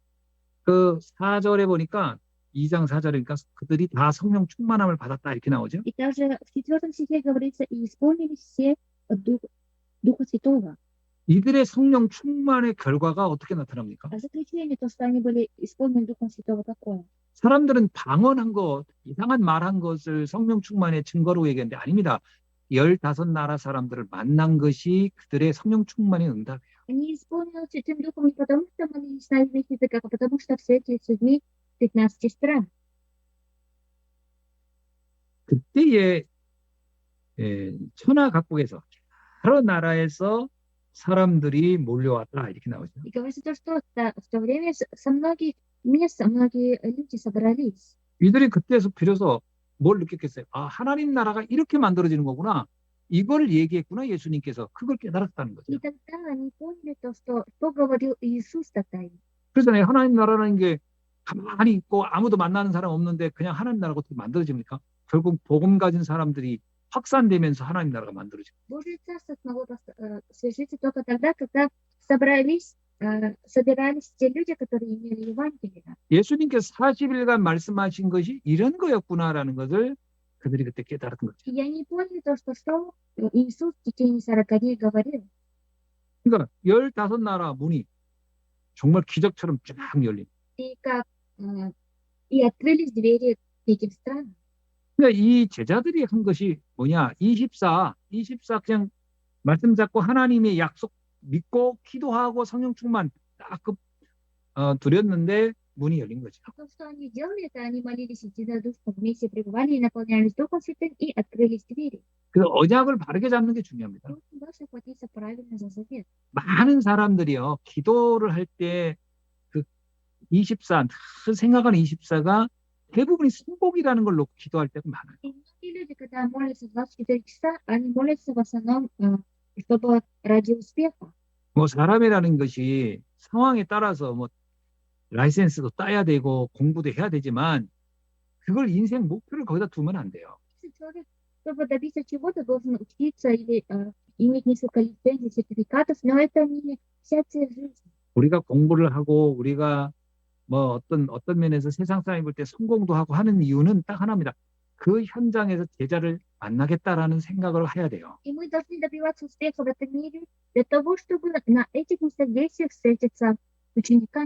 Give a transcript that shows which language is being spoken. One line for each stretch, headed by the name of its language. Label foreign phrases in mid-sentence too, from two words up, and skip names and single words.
Korean: 그 4절에 보니까 2장 4절이니까 그들이 다 성령 충만함을 받았다 이렇게 나오죠.
Russian: И также в 4 стихе говорится, и исполнились все Духа Святого.
Korean: 이들의 성령 충만의 결과가 어떻게 나타납니까?
Russian: А заключение, то, что они были исполнены Духом Святого, какое?
Korean: 사람들은 방언한 것, 이상한 말한 것을 성령 충만의 증거로 얘기하는데 아닙니다. 15나라 사람들을 만난 것이 그들의 성령 충만의 응답이에요.
Russian: Они исполнились Святым Духом не потому, что молились на иных языках, а потому что встретились с людьми 15 стран.
Korean: 그때의 천하 각국에서 여러 나라에서 사람들이 몰려왔다 이렇게 나오죠.
Russian: И говорится то, что в то время со многих мест многие люди собрались.
Korean: 이들이 그때서 비로소 뭘 느꼈겠어요? 아, 하나님 나라가 이렇게 만들어지는 거구나. 이걸 얘기했구나 예수님께서. 그걸 깨달았다는 거죠.
Russian: И тогда они поняли то, что говорил Иисус тогда им.
Korean: 그래서 하나님 나라라는 게 가만히 있고 아무도 만나는 사람 없는데 그냥 하나님 나라가 어떻게 만들어집니까? 결국 복음 가진 사람들이 확산되면서 하나님 나라가 만들어집니다.
Russian: Божье Царство смогло совершиться только тогда, когда собирались те люди, которые имели Евангелие.
Korean: 예수님께서 40일간 말씀하신 것이 이런 거였구나라는 것을 그들이 그때 깨달았던 거죠.
Russian: И они поняли то, что Иисус в течение 40 дней говорил.
Korean: 그러니까 15나라 문이 정말 기적처럼 쫙 열립니다.
Russian: И открылись двери этим странам.
Korean: 그러니까 이 제자들이 한 것이 뭐냐? 24 그냥 말씀 잡고 하나님의 약속 믿고 기도하고 성령 충만 딱 드렸는데 문이 열린 거죠.
Russian: То, что они делали, это они молились единодушно, вместе пребывали и наполнялись Духом Святым, и открылись двери.
Korean: 그 언약을 바르게 잡는 게 중요합니다.
Russian: Нужно хватиться правильно за завет.
Korean: 많은 사람들이요 기도를 할 때 그 24 생각하는 24가 대부분이 승복이라는 걸 놓고 기도할 때가 많아요.
Russian: И многие люди, когда молятся 24 часа, они молятся в основном, чтобы ради успеха.
Korean: 뭐 사람이라는 것이 상황에 따라서 뭐 라이센스도 따야 되고 공부도 해야 되지만 그걸 인생 목표를 거기다 두면 안 돼요.
Russian: Если человек, чтобы добиться чего-то, должен учиться или иметь несколько лицензий, сертификатов, но это не вся цель жизни.
Korean: 우리가 공부를 하고 우리가 뭐 어떤 면에서 세상 사람이 볼 때 성공도 하고 하는 이유는 딱 하나입니다. 그 현장에서 제자를 만나겠다라는 생각을 해야 돼요.
Russian: И мы должны добиваться успеха в этом мире для того, чтобы на этих местах действий встретиться с учениками.